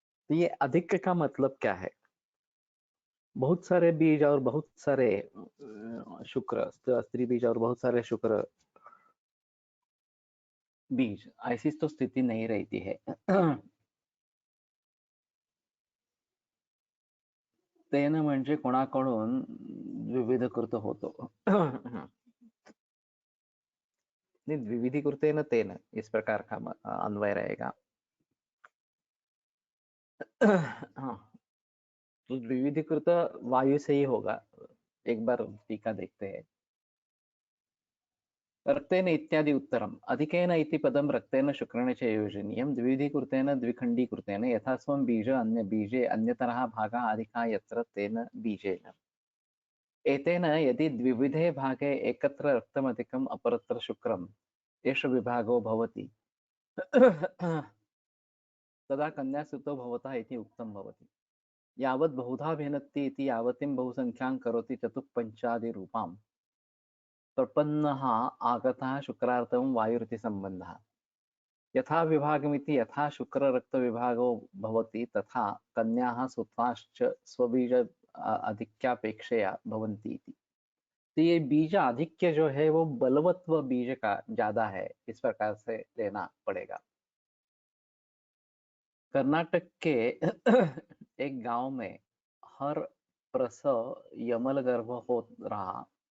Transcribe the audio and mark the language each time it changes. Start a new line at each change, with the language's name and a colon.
Hindi: तो ये अधिक का मतलब क्या है? बहुत सारे बीज और बहुत सारे शुक्र, स्त्री बीज और बहुत सारे शुक्र बीज, ऐसी तो स्थिति नहीं रहती है।
Marathi: तेन म्हणजे कोणाकडून द्विविधकृत होतो।
Hindi: नहीं,
Sanskrit: द्विविधीकृतेन तेन,
Hindi: इस प्रकार का अन्वय रहेगा। हाँ, तो द्विविधीकृत वायु से ही होगा। एक बार टीका देखते हैं।
Sanskrit: रक्तेन इत्यादि उत्तरम्। अधिकेन इति पदं रक्तेन शुक्रेण च योजनीयं। द्विविधीकृतेन द्विखण्डीकृतेन यथा स्वं बीज अन्य बीजे अन्यतरः भागः अधिकः यत्र तेन बीजेन। एतेन यदि द्विविधे भागे एकत्र रक्तमधिकम् अपरत्र शुक्रम् एष विभागो भवति तदा कन्यासुतो भवतः इति उक्तं भवति। यावत् बहुधा भिन्नति इति यावतीं बहुसंख्यां करोति चतुःपञ्चादिरूपाम् प्रपन्नः आगतः शुक्रार्थं वायुरिति सम्बन्धः। यथा विभागमिति यथा शुक्ररक्तविभागो भवति तथा कन्याः सुताश्च स्वबीज आधिक्यापेक्षया भवन्ति इति।
Hindi: तो ये बीज आधिक्य जो है वो बलवत्व बीज का ज्यादा है, इस प्रकार से लेना पड़ेगा। कर्नाटक के एक गांव में हर प्रसव यमल गर्भ हो रहा।